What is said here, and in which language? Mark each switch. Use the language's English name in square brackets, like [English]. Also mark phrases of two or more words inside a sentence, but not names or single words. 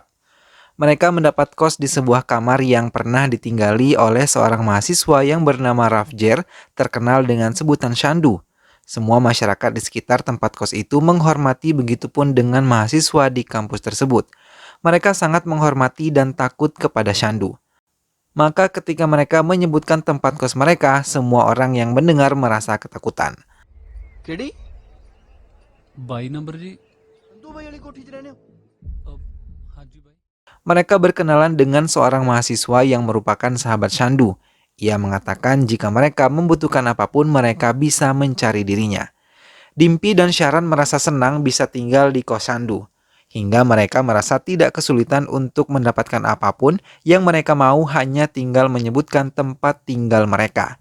[Indonesian] Mereka mendapat kos di sebuah kamar yang pernah ditinggali oleh seorang mahasiswa yang bernama Rafjer, terkenal dengan sebutan Shandu. Semua masyarakat di sekitar tempat kos itu menghormati, begitupun dengan mahasiswa di kampus tersebut. Mereka sangat menghormati dan takut kepada Shandu. Maka ketika mereka menyebutkan tempat kos mereka, semua orang yang mendengar merasa ketakutan. [Punjabi] केड़ी? 22 नंबर जी। तू भाई वाली कोठी च रहने हो? हाँ जी भाई। [Indonesian] Mereka berkenalan dengan seorang mahasiswa yang merupakan sahabat Shandu. Ia mengatakan jika mereka membutuhkan apapun, mereka bisa mencari dirinya. Dimpi dan Sharan merasa senang bisa tinggal di kos Shandu. Hingga mereka merasa tidak kesulitan untuk mendapatkan apapun yang mereka mau, hanya tinggal menyebutkan tempat tinggal mereka.